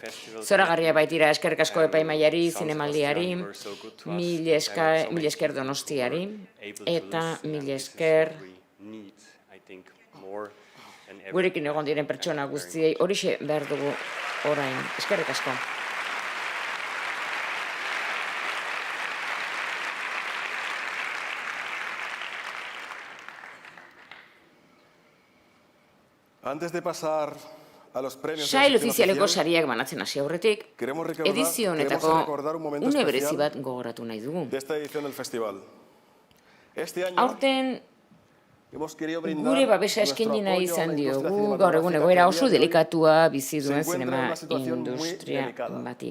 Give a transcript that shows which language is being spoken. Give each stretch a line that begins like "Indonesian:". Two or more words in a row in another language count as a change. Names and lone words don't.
Basque: Zoragarria baitira eskerrik asko epaimaiari, zinemaldiari,
Spanish: mil esker Donostiari,
Basque: eta mil esker gurekin egon diren pertsona guztiei, horixe behar dugu orain. Eskerrik asko.
Spanish: Antes de pasar a los premios...
Basque: Sail ofizialeko sariak banatzen hasi aurretik, edizio honetako une berezi bat gogoratu nahi dugu. Aurten gure babesa eskaini nahi izan diogu gaur egun egoera oso delikatua bizi duen zinema industria bati.